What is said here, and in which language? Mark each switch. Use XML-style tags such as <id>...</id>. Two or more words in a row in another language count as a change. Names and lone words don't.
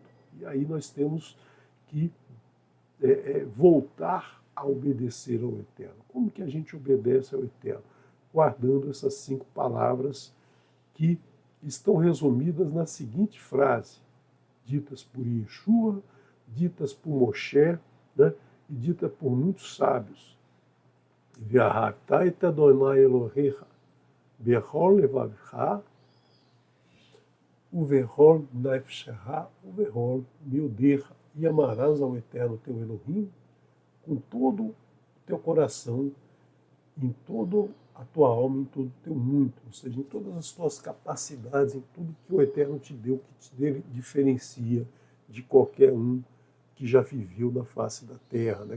<pt>E aí nós temos que voltar a obedecer ao Eterno. Como que a gente obedece ao Eterno? Guardando essas 5 palavras que estão resumidas na seguinte frase, ditas por Yeshua, ditas por Moshe, né, e dita por muitos sábios.</pt> <he>ואהבת את אדני אלהיך בכל לבבך ובכל נפשך ובכל מאדך.</he> <pt>E amarás ao Eterno teu Elohim com todo o teu coração, em toda a tua alma, em todo o teu mundo, ou seja, em todas as tuas capacidades, em tudo que o Eterno te deu, que te diferencia de qualquer um que já viveu na face da terra, né?</pt>